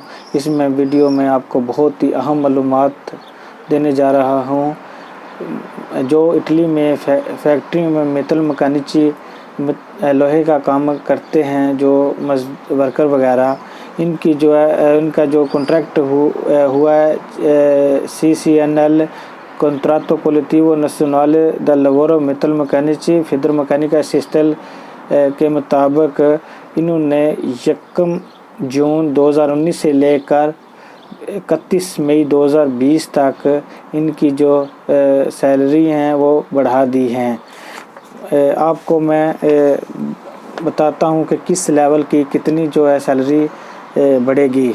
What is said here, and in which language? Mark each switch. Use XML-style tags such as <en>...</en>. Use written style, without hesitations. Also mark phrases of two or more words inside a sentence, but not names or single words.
<hi>इसमें वीडियो में आपको बहुत ही अहम मालूमात देने जा रहा हूँ। जो इटली में फैक्ट्री में</hi> <it>metal meccanici</it> <hi>लोहे का काम करते हैं, जो वर्कर वगैरह, इनकी जो है इनका जो कॉन्ट्रैक्ट हुआ है CCNL Contratto Collettivo Nazionale del Lavoro Metal Meccanici Federmeccanica Sistel के मुताबिक इन्होंने 1 जून 2019 से लेकर 31 मई 2020 तक इनकी जो सैलरी हैं वो बढ़ा दी हैं। आपको मैं बताता हूँ कि किस लेवल की कितनी जो है सैलरी बढ़ेगी।</hi>